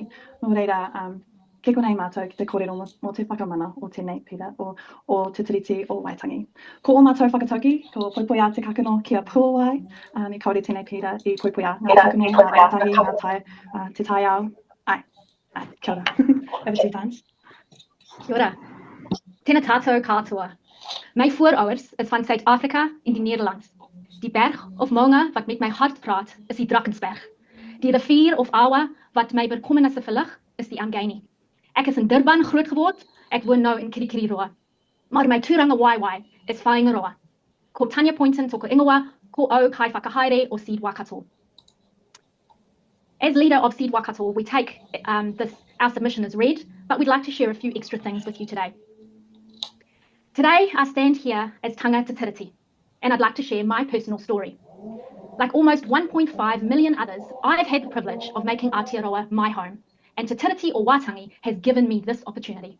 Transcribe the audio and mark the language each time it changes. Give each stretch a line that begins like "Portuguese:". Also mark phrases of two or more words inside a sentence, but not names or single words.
Māori: Nō reira, ke konei mātou ki te kōrero mo te whakamana o tēnei pira o te tiriti o Waitangi. Ko o mātou whakatauki, ko poipoia te kakano ki a Puawai, I kaore tēnei pira I poipoia ngā kakano, ngā rangatahi, ngā tai, te tai ao. Kia ora.
English: Over 2 times.
Māori: Kia ora. Tēnā tātou katoa.
Afrikaans: My voorouders is van Zuid-Afrika in die Nederlands. Die berg of monge wat met my hart praat is die Drakensberg. Die rivier of awa wat my bekommernisse verlig is die Angani. Ek is in Durban groot geword, ek woon nou in Kirikiriroa. Maar my
Māori: tuuranga waiwai
Afrikaans: is Whaingaroa.
Māori: Ko Tanya Poynton toko ingoa, ko au kai whakahaere o Seed Waikato.
English: As leader of Seed Waikato, we take our submission as read, but we'd like to share a few extra things with you today. Today, I stand here as
Māori: Tanga Te Tiriti,
English: and I'd like to share my personal story. Like almost 1.5 million others, I've had the privilege of making Aotearoa my home, and Te Tiriti o Waitangi has given me this opportunity.